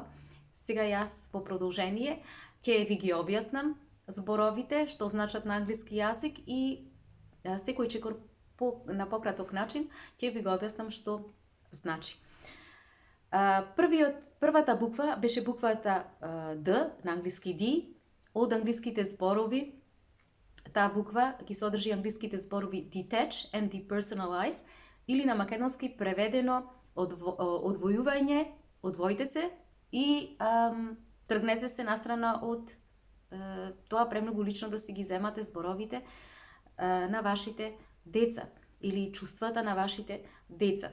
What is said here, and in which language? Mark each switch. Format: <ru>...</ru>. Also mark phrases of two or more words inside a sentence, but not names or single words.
<mk>Сега јас по продолжение ќе ви ги објаснам зборовите што значат на англиски јазик и секој чекор на пократок начин ќе ви го објаснам што значи. Првата буква беше буквата D, на англиски D, од англиските зборови. Таа буква ги содржи англиските зборови</mk> <en>detach and depersonalize,</en> <mk>или на македонски преведено одвојување, одвојте се и тргнете се настрана од тоа премногу лично да си ги земате зборовите на вашите деца или чувствата на вашите деца.</mk>